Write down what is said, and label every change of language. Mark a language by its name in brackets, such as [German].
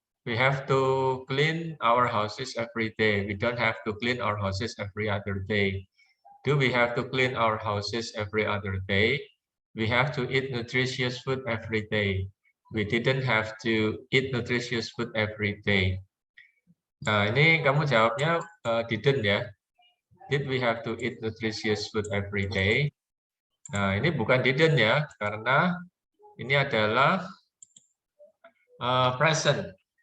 [English] We have to clean our houses every day. We don't have to clean our houses every other day. Do we have to clean our houses every other day? We have to eat nutritious food every day. We didn't have to eat nutritious food every day. [Indonesian] Nah, ini kamu jawabnya didn't ya. [English] Did we have to eat nutritious food every day? [Indonesian] Nah, ini bukan didn't ya, karena ini adalah present.